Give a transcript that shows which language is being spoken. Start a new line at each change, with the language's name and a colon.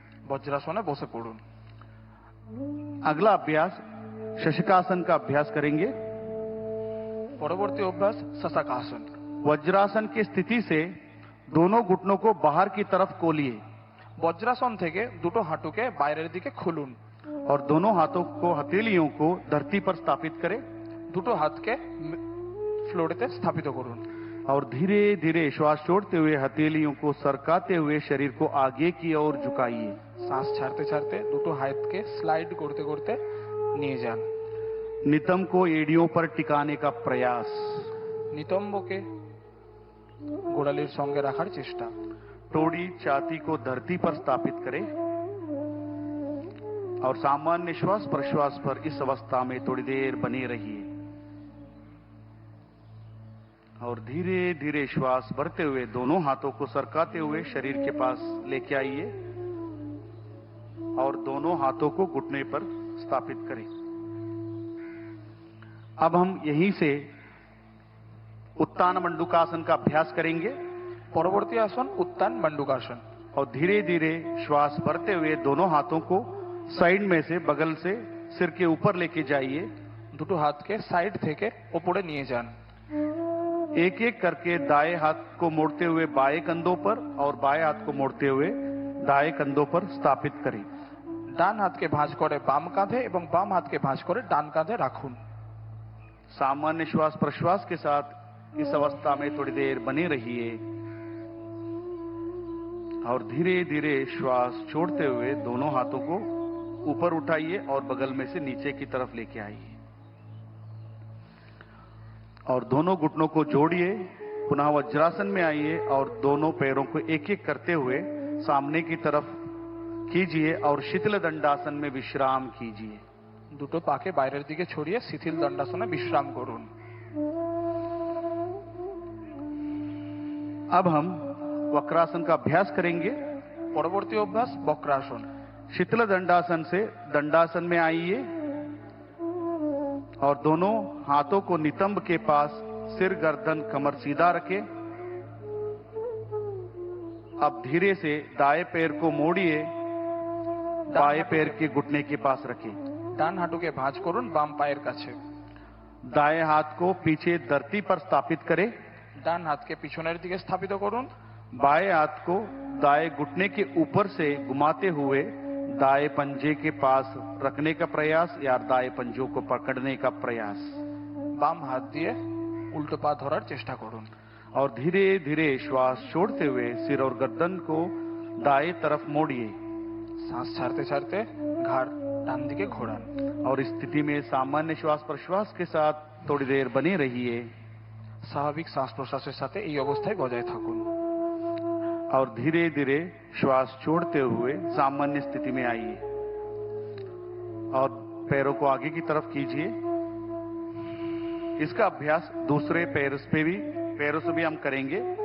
Bangla: বজ্রাসনে বসে পড়ুন।
Hindi: अगला अभ्यास शशकासन का अभ्यास करेंगे।
Bangla: পরবর্তী অভ্যাস শশকাসন।
Hindi: वज्रासन की स्थिति से दोनों घुटनों को बाहर की तरफ खोलिए
Bangla: বজ্রাসন থেকে দুটো হাঁটুকে বাইরের দিকে খুলুন
Hindi: और दोनों हाथों को हथेलियों को धरती पर स्थापित करें
Bangla: দুটো হাতকে ফ্লোরেতে স্থাপিত করুন
Hindi: और धीरे धीरे श्वास छोड़ते हुए हथेलियों को सरकाते हुए शरीर को आगे की ओर झुकाइए।
Bangla: শ্বাস ছাড়তে ছাড়তে দুটো হাতকে স্লাইড করতে করতে নিয়ে যান।
Hindi: नितंब को एड़ियों पर टिकाने का प्रयास।
Bangla: নিতম্বকে গোড়ালির সঙ্গে রাখার চেষ্টা।
Hindi: टोड़ी छाती को धरती पर स्थापित करें। और सामान्य श्वास प्रश्वास पर इस अवस्था में थोड़ी देर बने रहिए और धीरे धीरे श्वास भरते हुए दोनों हाथों को सरकाते हुए शरीर के पास लेके आइए और दोनों हाथों को घुटने पर स्थापित करें। अब हम यहीं से उत्तान मंडूकासन का अभ्यास करेंगे।
Bangla: পরবর্তী আসন উত্তান মণ্ডূকাসন।
Hindi: और धीरे धीरे श्वास भरते हुए दोनों हाथों को साइड में से बगल से सिर के ऊपर लेके जाइए।
Bangla: দুটো হাতকে সাইড থেকে উপরে নিয়ে যান।
Hindi: एक एक करके दाएं हाथ को मोड़ते हुए बाएं कंधों पर और बाएं हाथ को मोड़ते हुए दाएं कंधों पर स्थापित करें।
Bangla: ডান হাতকে ভাঁজ করে বাম কাঁধে এবং বাম হাতকে ভাঁজ করে ডান কাঁধে রাখুন।
Hindi: सामान्य श्वास प्रश्वास के साथ इस अवस्था में थोड़ी देर बने रहिए और धीरे धीरे श्वास छोड़ते हुए दोनों हाथों को ऊपर उठाइए और बगल में से नीचे की तरफ लेके आइए और दोनों घुटनों को जोड़िए। पुनः वज्रासन में आइए और दोनों पैरों को एक एक करते हुए सामने की तरफ कीजिए और शीतल दंडासन में विश्राम कीजिए।
Bangla: দুটো পাকে বাইরের দিকে ছড়িয়ে শিথিল দণ্ডাসনে বিশ্রাম করুন।
Hindi: अब हम वक्रासन का अभ्यास करेंगे।
Bangla: পরবর্তী অভ্যাস বক্রাসন।
Hindi: शीतल दंडासन से दंडासन में आइए और दोनों हाथों को नितंब के पास सिर गर्दन कमर सीधा रखें। अब धीरे से दाएं पैर को मोड़िए, बाएं पैर के घुटने के पास रखें।
Bangla: ডান হাঁটুকে ভাঁজ করুন বাম পায়ের কাছে।
Hindi: दाएं हाथ को पीछे धरती पर स्थापित करें।
Bangla: ডান হাতকে পিছনের দিকে স্থাপিত করুন।
Hindi: बाएं हाथ को दाएं घुटने के ऊपर से घुमाते हुए दाएं पंजे के पास रखने का प्रयास या दाएं पंजों को पकड़ने का प्रयास।
Bangla: বাম হাত দিয়ে উল্টো পা ধরার চেষ্টা করুন।
Hindi: और धीरे धीरे श्वास छोड़ते हुए सिर और गर्दन को दाएं तरफ मोड़िए।
Bangla: শ্বাস ছাড়তে ছাড়তে ঘাড় ডান দিকে ঘোরান।
Hindi: और इस स्थिति में सामान्य श्वास प्रश्वास के साथ थोड़ी देर बने रहिए
Bangla: স্বাভাবিক শ্বাস প্রশ্বাসের সাথে এই অবস্থায় বজায় থাকুন।
Hindi: और धीरे धीरे श्वास छोड़ते हुए सामान्य स्थिति में आइए और पैरों को आगे की तरफ कीजिए। इसका अभ्यास दूसरे पैरों से भी हम करेंगे।